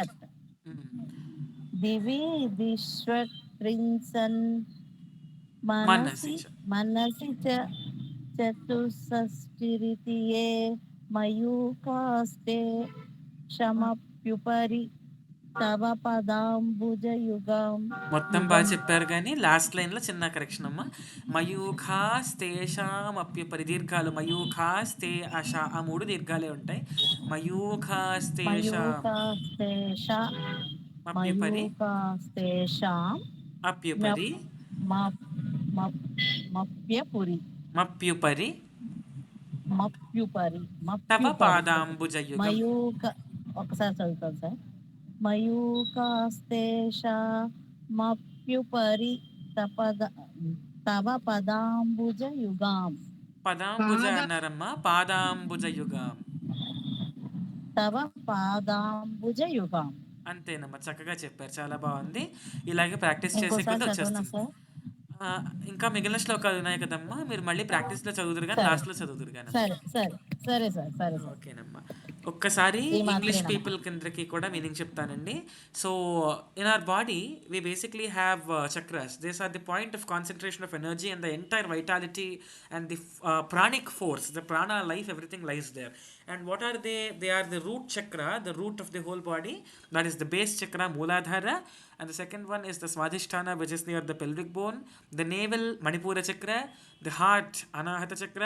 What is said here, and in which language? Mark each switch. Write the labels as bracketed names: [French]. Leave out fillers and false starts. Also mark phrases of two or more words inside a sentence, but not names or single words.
[Sanskrit] द्विषत् दिवि द्विष्वत्रिंशन् మనసి मनसि मनसि च चतुष्षष्टिरिति ये मयूखास्ते क्षमप्युपरि तव पदाम्बुजयुगम् [Telugu] మొత్తం బాగా [Sanskrit] युगम् [Telugu] చెప్పారు కానీ [English] last lineలో [Telugu] చిన్న కరెక్షన్ అమ్మ. [Sanskrit] మయూఖాస్తేషాం అప్యుపరి [Telugu] దీర్ఘాలు [Sanskrit] మయూఖాస్తే అష [Telugu] ఆ మూడు దీర్ఘాలే ఉంటాయి. [Sanskrit] మయూఖాస్తేషాం मयूखास्तेषा అప్యుపరి मयूखास्तेषां అప్యుపరి मप् मप् मप् मप्यपुरि మప్యుపరి మప్యుపరి తవ మప్యుపరి పాదాంబుజయుగం. [Telugu] మయూక ఒకసారి చదువుతాను సార్. [Sanskrit] మయూకాస్తేషా మప్యుపరి తపద తవ పదాంబుజ యుగాం [Telugu] పదాంబుజ అన్నారమ్మా, పాదాంబుజయుగం. [Sanskrit] తవ పాదాంబుజ యుగాం. [Telugu] అంతేనమ్మా, చక్కగా చెప్పారు, చాలా బాగుంది. ఇలాగే ప్రాక్టీస్ చేసే ఇంకోసారి కొద్దీ చదవనా వచ్చేస్తుంది. సార్? ఇంకా మిగిలిన శ్లోకాలు ఉన్నాయి కదమ్మా, మీరు మళ్ళీ ప్రాక్టీస్లో చదువుదురు కానీ సరే లాస్ట్లో చదువుదురు కానీ. సరే సరే సరే సార్ సరే సార్. ఓకేనమ్మా. ఒక్కసారి ఈ ఇంగ్లీష్ మాత్రమేనమ్మా. పీపుల్ కిందకి కూడా మీనింగ్ చెప్తానండి. [English] So in our body we basically have chakras. These are the point of concentration of energy and the entire vitality and the pranic force, the prana life, everything lies there. And what are they? They are the root chakra, the root of the whole body. That is the base chakra, Mooladhara. And the second one is the Swadhisthana, which is near the pelvic bone. The navel, Manipura chakra. The heart, Anahata chakra.